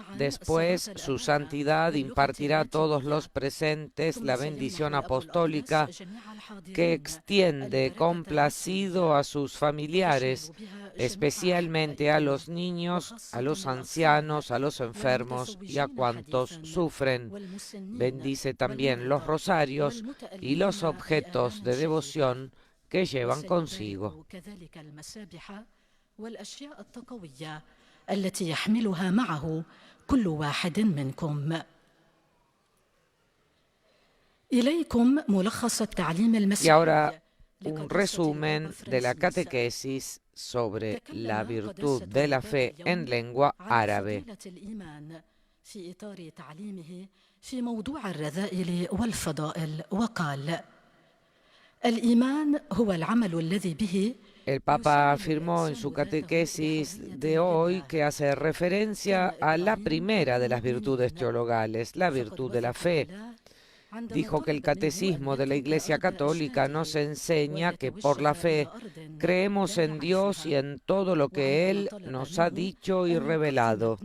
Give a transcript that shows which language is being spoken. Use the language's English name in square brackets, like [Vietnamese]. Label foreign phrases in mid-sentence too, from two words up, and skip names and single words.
[Spanish] Después, su santidad impartirá a todos los presentes la bendición apostólica que extiende complacido a sus familiares, especialmente a los niños, a los ancianos, a los enfermos y a cuantos sufren. Bendice también los rosarios y los objetos de devoción que llevan consigo. [Arabic] والأشياء التقوية التي يحملها معه كل واحد منكم. إليكم ملخص التعليم المسيحي. [Spanish] Y ahora un resumen de la catequesis sobre la virtud de la fe en lengua árabe. [Arabic] في إطار تعليمه في موضوع الرذائل والفضائل وقال: الإيمان هو العمل الذي به. [Spanish] El Papa afirmó en su catequesis de hoy, que hace referencia a la primera de las virtudes teologales, la virtud de la fe. Dijo que el catecismo de la Iglesia Católica nos enseña que por la fe creemos en Dios y en todo lo que Él nos ha dicho y revelado.